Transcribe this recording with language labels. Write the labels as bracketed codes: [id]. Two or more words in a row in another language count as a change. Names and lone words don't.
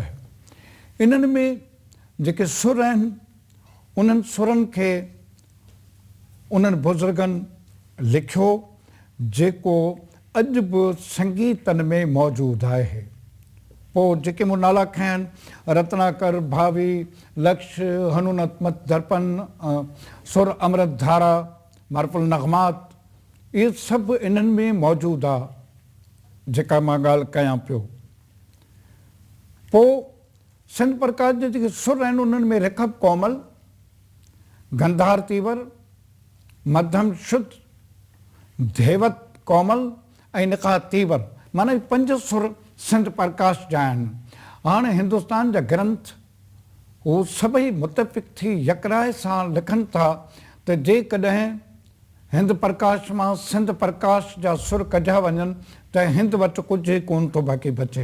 [sd] इन्हनि में जेके सुर आहिनि उन्हनि सुरनि खे उन्हनि बुज़ुर्गनि लिखियो जेको अॼु बि संगीतनि में मौजूदु आहे। पोइ जेके मूं नाला खया आहिनि रत्नाकर, भावी, लक्ष्य, हनूनत मत दर्पण, सुर अमृत धारा, मार्फुल नग़मात, इहे सभु इन्हनि में मौजूदु आहे जेका मां ॻाल्हि कयां पियो। पोइ सिंध प्रकाश जे जेके सुर आहिनि उन्हनि में रिखब कोमल, गंधार तीवर, मध्यम शुद्ध, धेवत कोमल ऐं निकाह तीवर, माना 5 सुर सिंध प्रकाश जा आहिनि। हाणे हिंदुस्तान जा ग्रंथ उहो सभई मुतफ़िक़ थी यकराए सां लिखनि था त जेकॾहिं हिंद प्रकाश मां सिंध प्रकाश जा सुर कढिया वञनि त हिंद वटि कुझु कोन थो बाक़ी बचे।